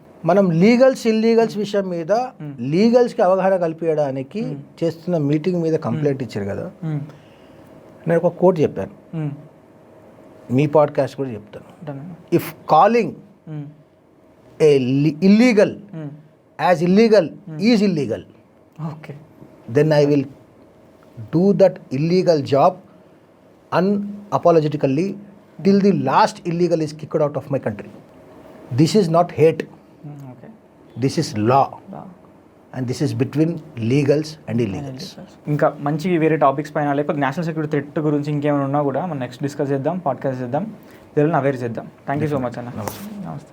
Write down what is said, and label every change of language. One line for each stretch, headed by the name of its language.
Telugu: మనం legals illegals విషయం మీద లీగల్స్కి అవగాహన కల్పించడానికి చేస్తున్న మీటింగ్ మీద కంప్లైంట్ ఇచ్చారు కదా. నేను ఒక కోట్ చెప్పాను, మీ పాడ్కాస్ట్ కూడా చెప్తాను.
English: If calling a illegal as illegal is illegal, okay, then I will do that illegal job unapologetically till the last illegal is kicked out of my country. This is not hate. Okay. This is law. And this is between legals and illegals.
Telugu: ఇంకా మంచి వేరే topics పైన లేకపోతే national security threat గురించి ఇంకేమైనా ఉన్నా కూడా మనం నెక్స్ట్ డిస్కస్ చేద్దాం, పాడ్కాస్ట్ చేద్దాం, వీళ్ళని అవేర్ చేద్దాం.
English: thank you so much
Telugu: అన్న. నమస్తే.